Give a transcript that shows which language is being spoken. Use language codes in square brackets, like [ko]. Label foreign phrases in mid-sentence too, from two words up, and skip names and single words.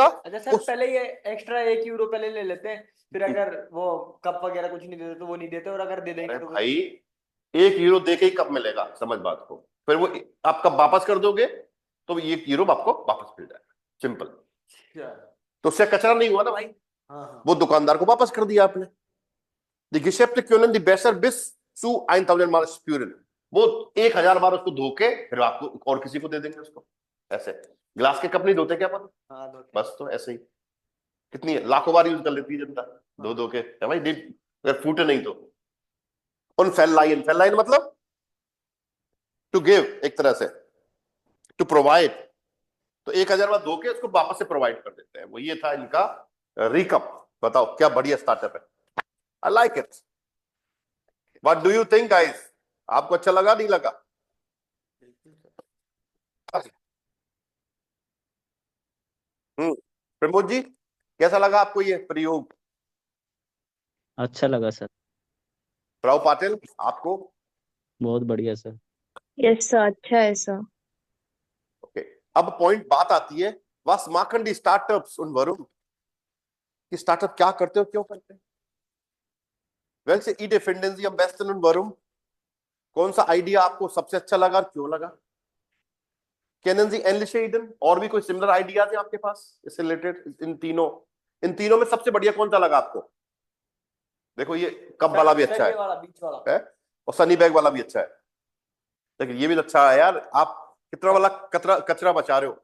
[hi] अच्छा सर पहले ये एक्स्ट्रा 1 यूरो पहले ले लेते हैं, फिर अगर वो कप वगैरह कुछ नहीं देते तो वो नहीं देते, और अगर दे देंगे तो भाई 1 यूरो दे के ही कप मिलेगा, समझ बात को, फिर वो आप कप वापस कर दोगे तो 1 यूरो आपको वापस मिल जाएगा, सिंपल। तो उससे कचरा नहीं हुआ ना भाई, वो दुकानदार को वापस कर दिया आपने। [de] Die Geschäfte können die Becher bis zu 1000 Mal spülen, [hi] वो 1000 बार उसको धो के फिर आपको और किसी को दे देंगे उसको, ऐसे। ग्लास के कप नहीं धोते क्या अपन, बस तो ऐसे ही, कितनी लाखों बार यूज कर लेती है जनता, धो के, है भाई, अगर फूटे नहीं तो। [de] und verleihen, [hi] फेलाइन मतलब [en] to give, [hi] एक तरह से [en] to provide, [hi] तो 1000 बार धो के उसको वापस से प्रोवाइड कर देते हैं, वो ये था इनका रिकप। बताओ क्या बढ़िया स्टार्टअप है, [en] I like it. What do you think guys, [hi] आपको अच्छा लगा नहीं लगा? प्रमोद जी कैसा लगा आपको ये प्रयोग? अच्छा लगा सर, राव पाटिल आपको? बहुत बढ़िया सर। यस सर, अच्छा है सर। ओके, अब पॉइंट बात आती है, [de] was machen die Startups und warum? [hi] कि स्टार्टअप क्या करते हो, क्यों करते हैं? [de] Welche Idee finden Sie am besten und warum? [hi] कौन सा आइडिया आपको सबसे अच्छा लगा और क्यों लगा? [de] Kennen Sie ähnliche Ideen? [hi] और भी कोई [en] similar ideas [hi] है आपके पास इससे रिलेटेड? इन तीनों में सबसे बढ़िया कौन सा लगा आपको? देखो ये कप वाला भी अच्छा है, बीच वाला है? और सनी बैग वाला भी अच्छा है, लेकिन ये भी अच्छा है यार, आप कितना वाला कचरा बचा रहे हो।